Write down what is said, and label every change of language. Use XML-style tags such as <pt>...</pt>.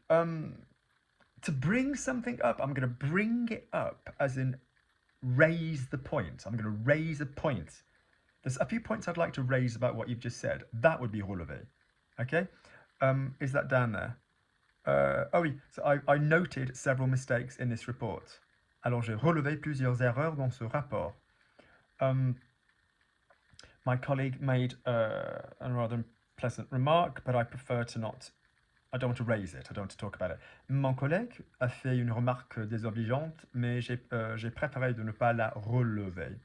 <en>To bring something up, I'm going to bring it up as in raise the point. I'm going to raise a point. There's a few points I'd like to raise about what you've just said. That would be relever. Okay? Is that down there?</en> <fr>Oh oui,</fr> <en>so I noted several mistakes in this report.</en> <fr>Alors j'ai relevé plusieurs erreurs dans ce rapport.</fr> <en>My colleague made a rather pleasant remark, but I prefer to not. I don't want to raise it. I don't want to talk about it.</en> <fr>Mon collègue a fait une remarque désobligeante, mais j'ai préféré de ne pas la relever.</fr>